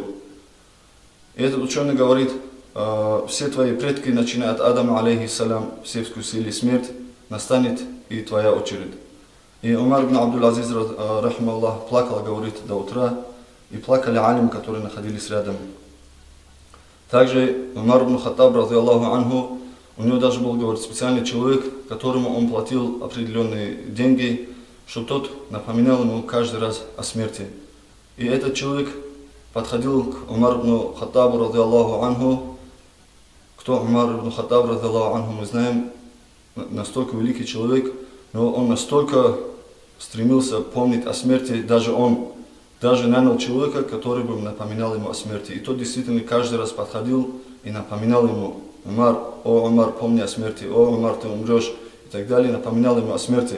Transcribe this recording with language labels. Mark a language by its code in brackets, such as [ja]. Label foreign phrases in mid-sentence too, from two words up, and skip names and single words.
[ru] И этот ученый говорит, все твои предки, начиная от Адама, алейхиссалям, все вкусили смерть, настанет и твоя очередь. И Умар ибн Абдул-Азиз, рахимахуллах, плакал, говорит, до утра. И плакали алимы, которые находились рядом. Также Умар ибн Хаттаб, [ar] رضي الله عنه, [ru] у него даже был, говорит, специальный человек, которому он платил определенные деньги, чтобы тот напоминал ему каждый раз о смерти. И этот человек подходил к Умар ибн Хаттабу, [ar] رضي الله عنه. [ru] Кто Умар ибн Хаттаб, [ar] رضي الله عنه, [ru] мы знаем, настолько великий человек, но он настолько стремился помнить о смерти, даже нанял человека, который бы напоминал ему о смерти. И тот действительно каждый раз подходил и напоминал ему, Умар, о Умар, помни о смерти, о Умар, ты умрешь, и так далее, напоминал ему о смерти.